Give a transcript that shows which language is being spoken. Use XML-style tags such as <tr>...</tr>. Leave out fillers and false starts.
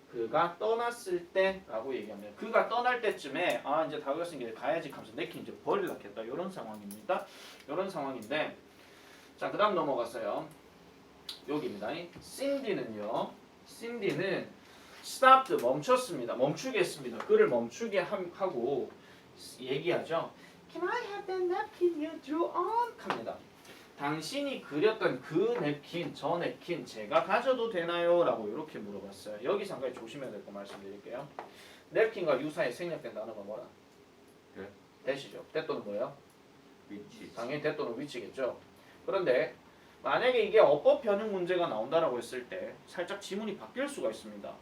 <ko>그가 떠났을 때라고 얘기합니다. 그가 떠날 때쯤에 아 이제 다 그렸으니까 가야지 하면서 냅킨 이제 버리려고 했다 이런 상황입니다. 이런 상황인데 자, 그 다음 넘어갔어요. 여기입니다. 신디는요. 신디는 stopped 멈췄습니다. 멈추게 했습니다. 그를 멈추게 하고 얘기하죠.</ko> <en>Can I have that napkin you drew on?</en> <ko>합니다. 당신이 그렸던 그 냅킨, 저 냅킨 제가 가져도 되나요? 라고 이렇게 물어봤어요. 여기 상당히 조심해야 될 거 말씀드릴게요. 냅킨과 유사히 생략된 단어가 뭐라? 네. 대시죠. 대또는 뭐예요? 위치. 당연히 대또는 위치겠죠. 그런데 만약에 이게 어법 변형 문제가 나온다라고 했을 때 살짝 지문이 바뀔 수가 있습니다.</ko>